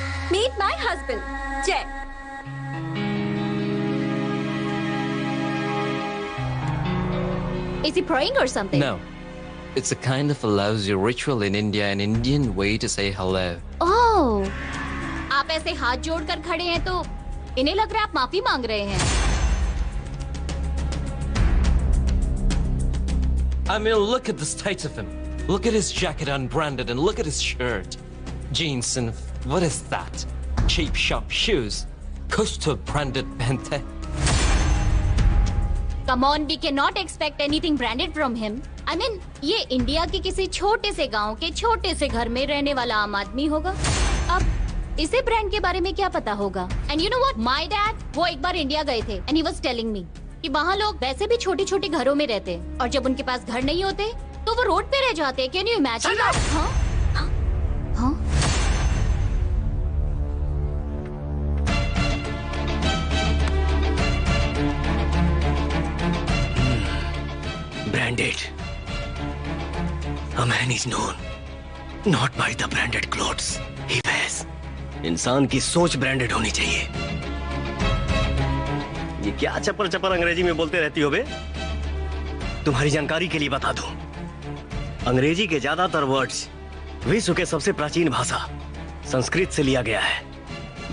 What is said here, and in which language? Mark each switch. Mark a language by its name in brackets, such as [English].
[English] Meet my husband, Jay. Is he praying or something? No. It's a kind of a lousy ritual in India, an Indian way to say hello. [Hindi] Oh, आप ऐसे हाथ जोड़कर खड़े हैं तो इन्हें लग रहा है आप माफी मांग रहे हैं। [English] I mean, look at the state of him. Look at his jacket unbranded and look at his shirt. Jeans and what is that? Cheap shop shoes. [Hindi] कुछ तो branded पहनते। [English] Come on, we cannot expect anything branded from him. I mean, [Hindi] ये India के किसी छोटे से गांव के छोटे से घर में रहने वाला आम आदमी होगा। अब इसे ब्रांड के बारे में क्या पता होगा? [English] And you know what? My dad, [Hindi] वो एक बार इंडिया गए थे [English] and he was telling me [Hindi] कि वहाँ लोग वैसे भी छोटे छोटे घरों में रहते हैं और जब उनके पास घर नहीं होते तो वो रोड पे रह जाते हैं। [English] Can you imagine that? [Hindi] हाँ? हाँ? [English] Branded. A man is known not by the branded clothes he wears. [Hindi] इंसान की सोच ब्रांडेड होनी चाहिए। ये क्या चपर चपर अंग्रेजी में बोलते रहती हो बे? तुम्हारी जानकारी के लिए बता दूं, अंग्रेजी के ज्यादातर वर्ड्स विश्व के सबसे प्राचीन भाषा संस्कृत से लिया गया है।